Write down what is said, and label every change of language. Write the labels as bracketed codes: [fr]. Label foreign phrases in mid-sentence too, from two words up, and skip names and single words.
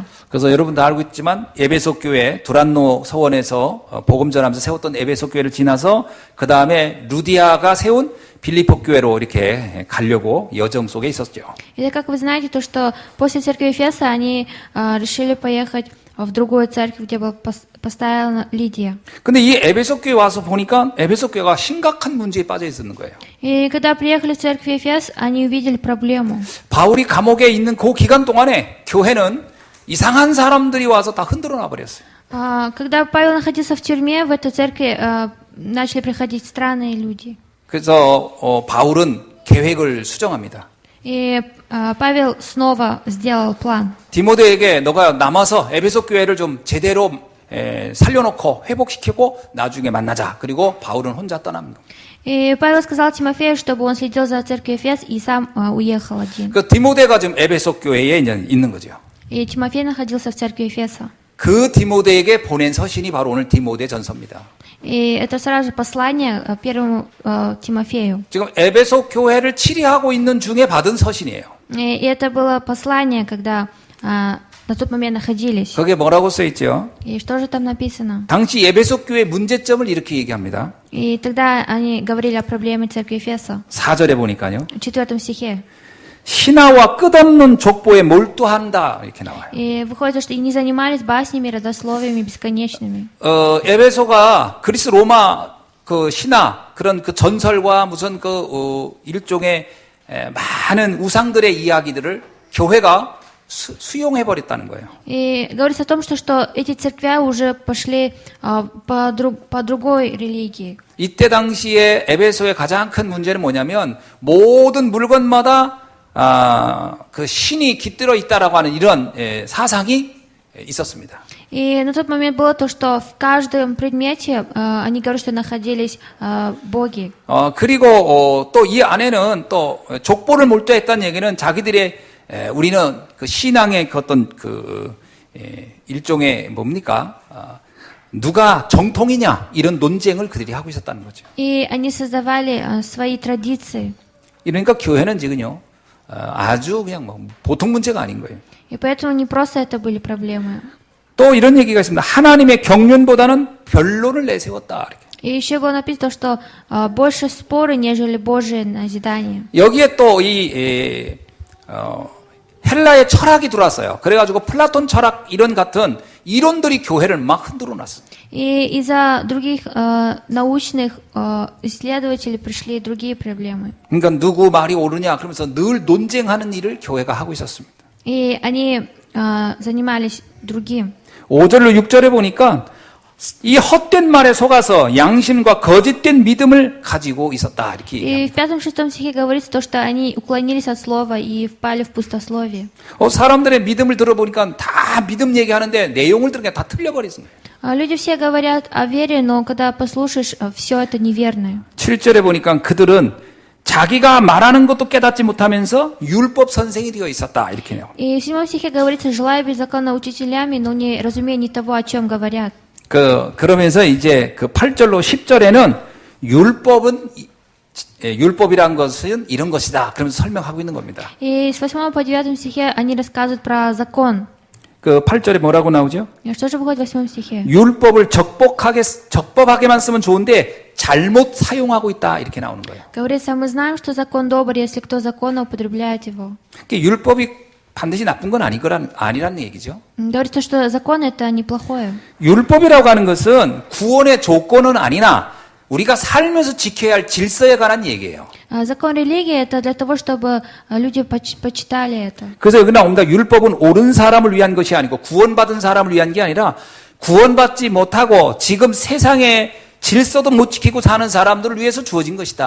[ko] 그래서 여러분도 알고 있지만 에베소 교회 두란노 서원에서 복음 전하면서 세웠던 에베소 교회를 지나서 그 다음에 루디아가 세운 빌립보 교회로 이렇게 가려고 여정 속에 있었죠. [ru] И как вы знаете, то что после церкви Эфеса они решили поехать в другую церковь, где была поставлена Лидия. [ko] 근데 이 에베소 교회 와서 보니까 에베소 교회가 심각한 문제에 빠져 있었는 거예요. [ru] И когда приехали в церковь Эфес, они увидели проблему. [ko] 바울이 감옥에 있는 그 기간 동안에 교회는 이상한 사람들이 와서 다 흔들어 놔 버렸어요. [ru] Когда Павел находился в тюрьме, в эту церковь начали приходить странные люди. [ko] 그래서 바울은 계획을 수정합니다. [ru] И Павел снова сделал план. [ko] 디모데에게 너가 남아서 에베소 교회를 좀 제대로 살려놓고 회복시키고 나중에 만나자. 그리고 바울은 혼자 떠납니다. [ru] И Павел сказал Тимофею, чтобы он следил за церковью Эфес и сам уехал один. [ko] 그 디모데가 지금 에베소 교회에 이제 있는 거죠. [ru] И Тимофей находился в церкви Эфеса. [ko] 그 디모데에게 보낸 서신이 바로 오늘 디모데 전서입니다. [ru] И это сразу же послание первому Тимофею. [ko] 지금 에베소 교회를 치리하고 있는 중에 받은 서신이에요. [ru] И это было послание, когда на тот момент находились. [ko] 거기에 뭐라고 써 있죠? [ru] И что же там написано? [ko] 당시 에베소 교회 문제점을 이렇게 얘기합니다. [ru] И тогда они говорили о проблеме церкви Эфеса. [ko] 4절에 보니까요. [ru] В 4 стихе. [ko] 신화와 끝없는 족보에 몰두한다 이렇게 나와요. [ru] И выходит, что и не занимались баснями, родословиями бесконечными. [ko] 에베소가 그리스 로마 그 신화 그런 그 전설과 무슨 그 일종의 많은 우상들의 이야기들을 교회가 수용해 버렸다는 거예요. [ru] И говорится о том, что эти церквя уже пошли по другой религии. [ko] 이때 당시에 에베소의 가장 큰 문제는 뭐냐면 모든 물건마다 그 신이 깃들어 있다라고 하는 이런 사상이 있었습니다. [ru] И на тот момент было то, что в каждом предмете они говорят, что находились боги. [ko] 그리고 또 이 안에는 또 족보를 몰두했다는 얘기는 자기들의 우리는 그 신앙의 그 어떤 그 일종의 뭡니까? 누가 정통이냐 이런 논쟁을 그들이 하고 있었다는 거죠. [ru] И они создавали свои традиции. [ko] 이러니까 교회는 지금요 아주 그냥 뭐 보통 문제가 아닌 거예요. [ru] И поэтому не просто это были проблемы. [ko] 또 이런 얘기가 있습니다. 하나님의 경륜보다는 변론을 내세웠다. 이렇게. [ru] И еще было написано, что больше споры, нежели Божие назидание. [ko] 여기에 또 이 헬라의 철학이 들어왔어요. 그래가지고 플라톤 철학 이런 같은 이론들이 교회를 막 흔들어 놨어요. [ru] И из-за других научных исследователей пришли другие проблемы. [ko] 그러니까 누구 말이 옳으냐 그러면서 늘 논쟁하는 일을 교회가 하고 있었습니다. [ru] И они занимались другим. [ko] 5절로 6절에 보니까 이 헛된 말에 속아서 양심과 거짓된 믿음을 가지고 있었다. 이렇게 [ru] И [ko] 얘기합니다. [ru] в 5-6 стихе говорится то, что они уклонились от слова и впали в пустословие. [ko] 사람들의 믿음을 들어보니까 다 믿음 얘기하는데 내용을 들으니까 다 틀려버렸습니다. [ru] Люди все говорят о вере, но когда послушаешь, все это неверное. [ko] 7절에 보니까 그들은 자기가 말하는 것도 깨닫지 못하면서 율법 선생이 되어 있었다. 이렇게 나와요. [ru] И в 7 стихе говорится, желая быть законоучителями, но не разумея ни того, о чем говорят. [ko] 그러면서 이제 그 8절로 10절에는 율법이란 것은 이런 것이다. 그러면서 설명하고 있는 겁니다. [ru] И с 8 по 9 стихе они рассказывают про закон. [ko] 그 8절에 뭐라고 나오죠? [ru] И что же выходит в 8 стихе? [ko] 율법을 적법하게만 쓰면 좋은데 잘못 사용하고 있다. 이렇게 나오는 거예요. [ru] Говорится, мы знаем, что закон добр, если кто законно употребляет его. [ko] 율법이 반드시 나쁜 건 아니라는 얘기죠. [ru] Говорится, что закон это неплохое. [ko] 율법이라고 하는 것은 구원의 조건은 아니나 우리가 살면서 지켜야 할 질서에 관한 얘기예요. [ru] Закон религии это для того, чтобы люди почитали это. [ko] 그래서 여기 나옵니다. 율법은 옳은 사람을 위한 것이 아니고 구원받은 사람을 위한 게 아니라 구원받지 못하고 지금 세상의 질서도 못 지키고 사는 사람들을 위해서 주어진 것이다.